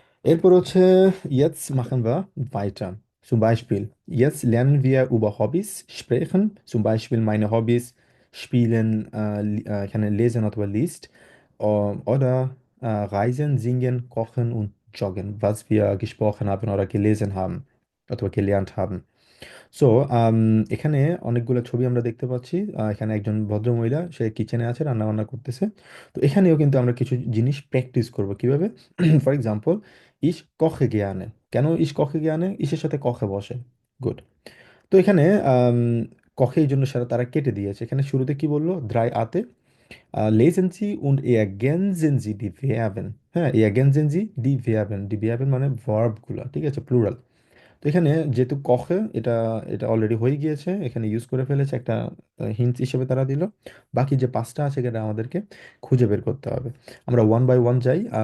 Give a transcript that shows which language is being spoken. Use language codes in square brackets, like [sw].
[bn] এরপর হচ্ছে [de] jetzt machen wir weiter. Zum Beispiel, jetzt lernen wir über Hobbys sprechen. Zum Beispiel meine Hobbys spielen, এখানে lesen অথবা liest, oder reisen, singen, kochen und joggen, was wir gesprochen haben oder gelesen haben অথবা gelernt haben. [bn] So এখানে অনেকগুলো ছবি আমরা দেখতে পাচ্ছি। এখানে একজন ভদ্রমহিলা, সে কিচেনে আছে, রান্না বান্না করতেছে। তো এখানেও কিন্তু আমরা কিছু জিনিস প্র্যাকটিস করব কিভাবে। ফর এক্সাম্পল, ইস কখে গিয়ানে, কেন ইস কখে গিয়ানে, ইসের সাথে কখে বসে। গুড। তো এখানে আম, কখে এই জন্য সারা তারা কেটে দিয়েছে। এখানে শুরুতে কি বললো, দ্রাই আতে [de] lesen Sie und ergänzen Sie die Verben। [bn] হ্যাঁ, [de] ergänzen Sie die Verben, [bn] die Verben মানে ভার্ব গুলা, ঠিক আছে, প্লুরাল। তো এখানে যেহেতু কখে এটা এটা অলরেডি হয়ে গিয়েছে, এখানে ইউজ করে ফেলেছে, একটা হিন্ট হিসেবে তারা দিল। বাকি যে 5টা আছে সেটা আমাদেরকে খুঁজে বের করতে হবে। আমরা ওয়ান বাই ওয়ান যাই।